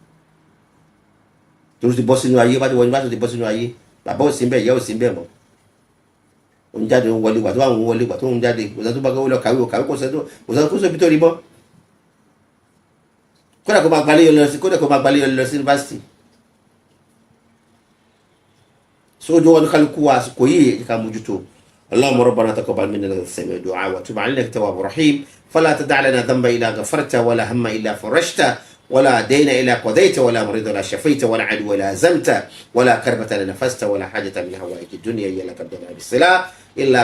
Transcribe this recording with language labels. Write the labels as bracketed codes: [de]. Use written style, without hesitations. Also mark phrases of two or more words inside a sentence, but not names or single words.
[yo] torí ti bọ́ sínú ayé bá ti wọ yunifásitì ti bọ́ sínú ayé bàbá ò sí bẹ́ẹ̀ ìyá ò sí bẹ́ẹ̀ mọ́ òun jáde òun wọlé gbà tó àwọn wọlé gbà tó òun jáde kò sẹ́ni tó bá gbé lọ kàwé kò sẹ́ni kó sóbi tó rí mọ́ kódà kó máa gbalẹ̀ yọ lọ sí yunifásitì sójú wọn kálukú wa àsìkò yìí ká mójútó [ar] اللهم ربنا تقبل منا انك سميع الدعاء وتب علينا انك تواب رحيم فلا تدع لنا ذنبا الا غفرته ولا هم الا فرجته ولا دين الا قضيته ولا مريض الا شفيته ولا عدو الا هزمته ولا كربة الا نفسته ولا حاجة من هوائج الدنيا هي لك الدنيا بالصلاة الا